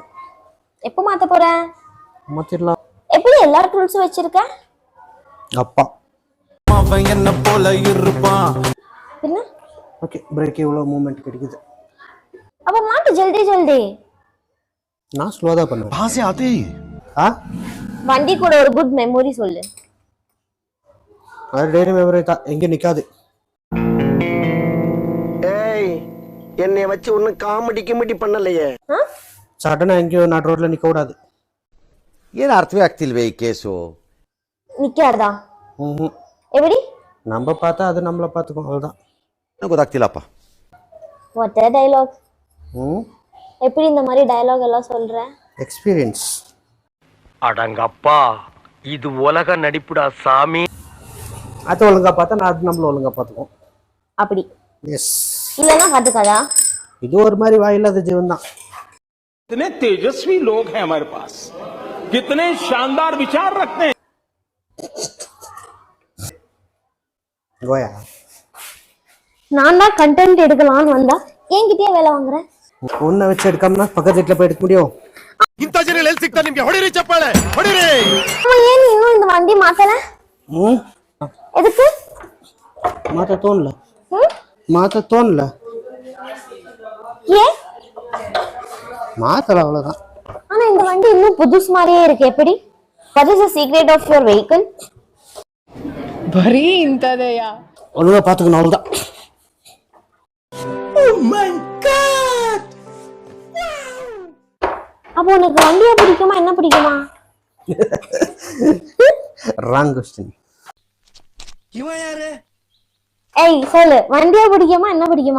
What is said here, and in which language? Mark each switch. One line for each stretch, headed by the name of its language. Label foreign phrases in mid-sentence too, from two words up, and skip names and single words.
Tamil: எப்போ மாத்த போற? மாத்திரலாம். எப்படி எல்லா டூல்ஸும் வச்சிருக்க? அப்பா அவன் என்ன போல இருப்பான். என்ன? ஓகே, பிரேக் இவ்வளோ மூவ்மெண்ட் கிடைக்குது. அப்ப மாட்டு
Hindi: जल्दी जल्दी.
Tamil: நான் ஸ்லோவா தான் பண்ணுவேன்.
Hindi: कहां से आते हैं?
Tamil: ஆ, வண்டி கூட ஒரு
English: good memory
Tamil: சொல்லு. அது
English: daily memory
Tamil: தான், எங்க நிக்காது. ஏய், என்னைய வச்சு ஒன்னும் காமெடி கிமெடி பண்ணலையே. சடனா எங்கேயோ நாட்டு ரோட்ல நிக்க கூடாது.
Kannada: ಏನು ಅರ್ಥವೇ ಆಗ್ತಿಲ್ವೇ ಈ ಕೇಸು?
Tamil: நிக்காதா? ம், எப்படி? நம்ம பார்த்தா அது நம்மளை பார்த்துக்கும், அவ்வளோதான்.
Kannada: ನನಗೆ ಗೊತ್ತಾಗ್ತಿಲ್ಲಪ್ಪ.
English: What dialogue?
Tamil: ம், எப்படி இந்த மாதிரி டயலாக் எல்லாம் சொல்ற? எக்ஸ்பீரியன்ஸ். அடங்கப்பா, இது உலக நடிப்புடா சாமி. அது ஒழுங்கா பார்த்தா நான் அது நம்மள ஒழுங்கா பார்த்துக்கும். அப்படி எஸ். இல்லைன்னா பார்த்துக்காதா? இது ஒரு மாதிரி வாயில்லாத ஜீவன் தான்.
Hindi: कितने तेजस्वी लोग हैं हमारे पास, कितने शानदार विचार रखते हैं.
Tamil: கோயா, நான் தான் கண்டென்ட் எடுக்கலாம்னு வந்தா என்கிட்டயே வேலை வாங்குறேன். உன்னை வச்சு எடுக்காமனா பக்கத்து வீட்டில் போய் எடுக்க முடியும்.
Kannada: ಇಂತ ಜನ ಎಲ್ಲಿ ಸಿಗ್ತಾರೆ ನಿಮ್ಗೆ? ಹೊಡಿರಿ ಚಪ್ಪಾಳೆ, ಹೊಡಿರಿ.
Tamil: அவன் ஏன் இன்னும் இந்த வண்டி மாத்தல? ம், எதுக்கு? மாற்ற தோணல. ம்? மாற்ற தோணல. ஏன்? மாத்தல, அவ்வளோதான். ஆனா இந்த வண்டி இன்னும் புதுசு மாதிரியே இருக்கு. எப்படி?
English: What is the secret of your vehicle?
Kannada: ಬರೀ ಇಂಥದೆಯಾ?
Tamil: ஒழுங்கா பார்த்துக்கணும், அவ்வளோதான். அப்போ உனக்கு வண்டியா பிடிக்குமா, என்ன பிடிக்குமா?
English: Wrong question.
Tamil: இவன் யாரு? ஏய் சொல்லு, வண்டியா பிடிக்குமா, என்ன பிடிக்குமா?